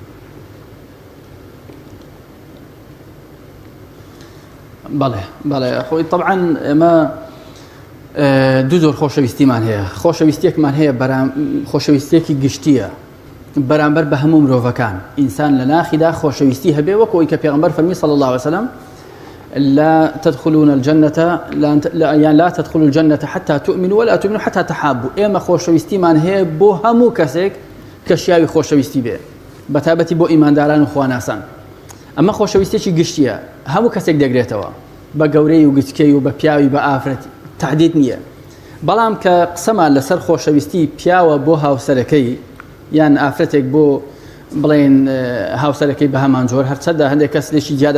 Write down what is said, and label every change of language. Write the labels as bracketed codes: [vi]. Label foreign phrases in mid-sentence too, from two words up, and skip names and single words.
[ckb] بەڵێ خۆی طبعاً ئێمە دوو جۆر خۆشەویستیمان هەیە. خۆشەویستێکمان هەیە خۆشەویستێکی گشتیە بەرامبەر بە هەموو مرۆڤەکان. ئینسان لە ناخیدا خۆشەویستی هەبێ وەکەوەی کە پێغەمبەر فەرمی [ar] صلی الله عليه وسلم لا تدخلون الجنة يعني لا تدخلوا الجنة حتى تؤمنوا ولا تؤمنوا حتى تحابوا. [ckb] ئێمە خۆشەویستیمان هەیە بۆ هەموو کەسێک کە شیاوی خۆشەویستی بێ، بەتابەتی بۆ ئیمانداران و خواناسان. ئەمە خۆشەویستێکی گشتیە، هەموو کەسێک دەگرێتەوە، بە گەورەی و گچکەی و بە پیاوی بە ئافرەت تهدید نییە. بەڵام کە قسەمان لەسەر خۆشەویستی پیاوە بۆ هاوسەرەکەی یان ئافرەتێک بۆ بڵێن هاوسەرەکەی بە هەمان جۆر هەرچەندە هەندێک کەس لێکی جیا